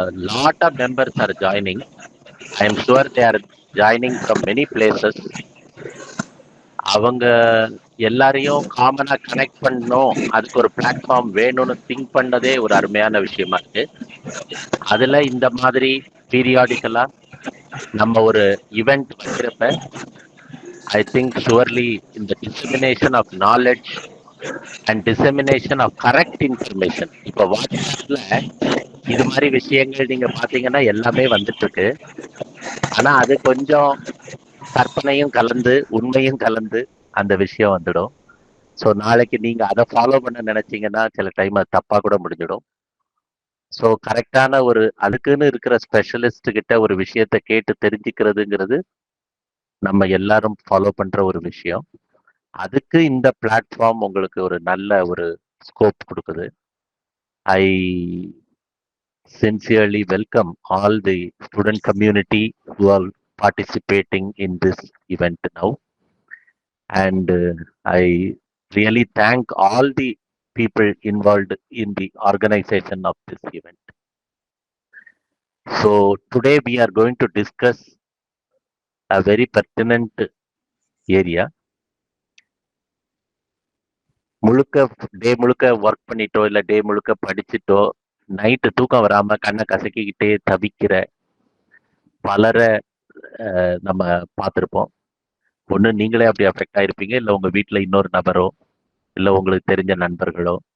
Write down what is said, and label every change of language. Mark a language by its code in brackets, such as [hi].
[en] Lot of members are joining. I am sure they are joining from many places. [ta] அவங்க எல்லாரையும் காமனா connect பண்ணணும், அதுக்கு ஒரு பிளாட்ஃபார்ம் வேணும்னு திங்க் பண்ணதே ஒரு அருமையான விஷயமா இருக்கு. அதுல இந்த மாதிரி பீரியாடிக்கலா நம்ம ஒரு ஈவெண்ட் வைக்கிறப்ப [en] I think surely in the dissemination of knowledge and dissemination of correct information, [ta] இப்போ வாட்ஸ்அப்ல இது மாதிரி விஷயங்கள் நீங்க பாத்தீங்கன்னா எல்லாமே வந்துட்டு இருக்கு. ஆனா அது கொஞ்சம் கற்பனையும் கலந்து உண்மையும் கலந்து அந்த விஷயம் வந்துடும். ஸோ நாளைக்கு நீங்க அதை ஃபாலோ பண்ண நினைச்சீங்கன்னா சில டைம் அது தப்பா கூட முடிஞ்சிடும். ஸோ கரெக்டான ஒரு அதுக்குன்னு இருக்கிற ஸ்பெஷலிஸ்ட் கிட்ட ஒரு விஷயத்த கேட்டு தெரிஞ்சுக்கிறதுங்கிறது நம்ம எல்லாரும் ஃபாலோ பண்ற ஒரு விஷயம். அதுக்கு இந்த பிளாட்ஃபார்ம் உங்களுக்கு ஒரு நல்ல ஒரு ஸ்கோப் கொடுக்குது. [en] I sincerely welcome all the student community who are participating in this event now, and I really thank all the people involved in the organization of this event. So today we are going to discuss a very pertinent area. [ta] முழுக்க டே முழுக்க work பண்ணிட்டோ இல்லை டே முழுக்க படிச்சுட்டோ night தூக்கம் வராம கண்ணை கசக்கிக்கிட்டே தவிக்கிற பலரை நம்ம பார்த்துருப்போம். ஒன்று நீங்களே அப்படி அஃபெக்ட் ஆயிருப்பீங்க, இல்லை உங்க வீட்டில் இன்னொரு நபரோ இல்லை உங்களுக்கு தெரிஞ்ச நண்பர்களோ.